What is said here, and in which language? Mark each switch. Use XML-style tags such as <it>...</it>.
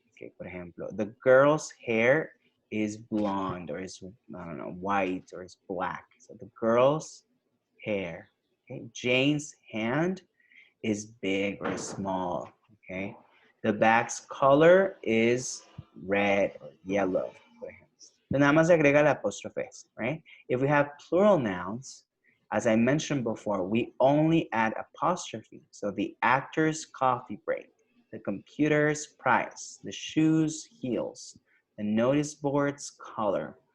<en>Okay,</en> <es>por ejemplo,</es> <en>the girl's hair is blonde or is, I don't know, white or is black. So the girl's hair. Okay, Jane's hand is big or small. Okay, the bag's color is red or yellow.</en> <es>Por ejemplo. So nada más se agrega la apóstrofe S, right?</es> <en>If we have plural nouns, as I mentioned before, we only add apostrophe. So the actor's coffee break, the computer's price, the shoes heels, the notice board's color.</en>